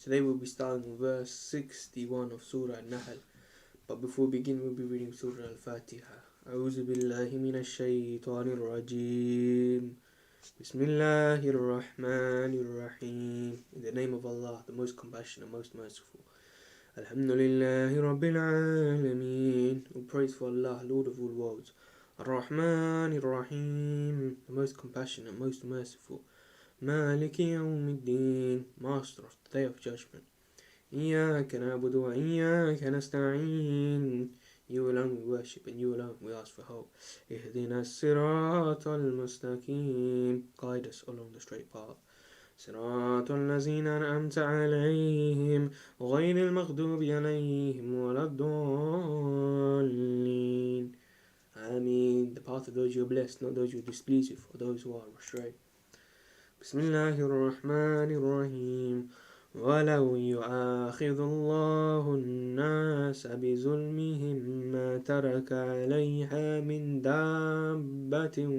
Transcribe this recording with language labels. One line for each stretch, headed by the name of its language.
English: Today we'll be starting with verse 61 of Surah An-Nahl. But before we begin, we'll be reading Surah Al-Fatiha.
Arabic: أعوذ بالله من الشيطان الرجيم. بسم الله الرحمن الرحيم.
English: In the name of Allah, the most compassionate, most merciful.
Arabic: Alhamdulillahi Rabbil Alameen.
English: All praise for Allah, Lord of all worlds.
Arabic: Ar-Rahman Ar-Rahim,
English: the most compassionate, most merciful.
Arabic: Maliki Yawmiddin,
English: master of the day of judgment.
Arabic: Iyyaka na'budu wa iyyaka nasta'een.
English: You alone we worship and you alone we ask for help.
Arabic: Ihdina as-sirata al-mustaqim.
English: Guide us along the straight path.
Arabic: صراط الذين أنعمت عليهم غير المغضوب عليهم ولا الضالين. Ameen.
English: The path of those you are blessed, not those you are displeased with, or those who are astray. بسم الله الرحمن الرحيم. ولو يؤاخذ الله الناس بظلمهم ما ترك عليها من دابة